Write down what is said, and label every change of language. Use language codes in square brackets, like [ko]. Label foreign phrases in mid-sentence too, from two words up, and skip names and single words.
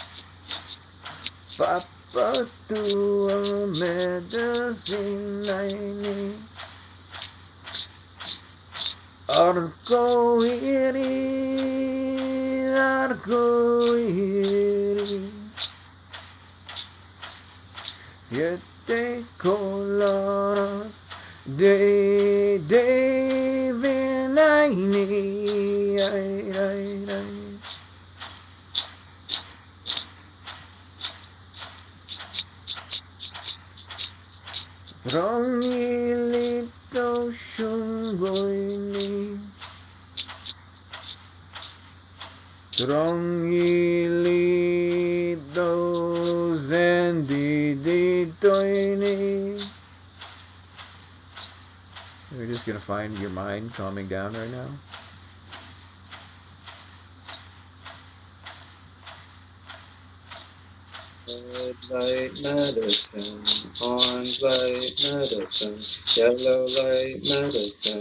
[es] Papa, tu medicina arcoíris, arcoíris. Siete colores de divinity. [qu] Trongilito shungoini. Trongilito zendiditoini. [en] We're just going to find your mind calming down right now. Red light medicine, orange light medicine, yellow light medicine,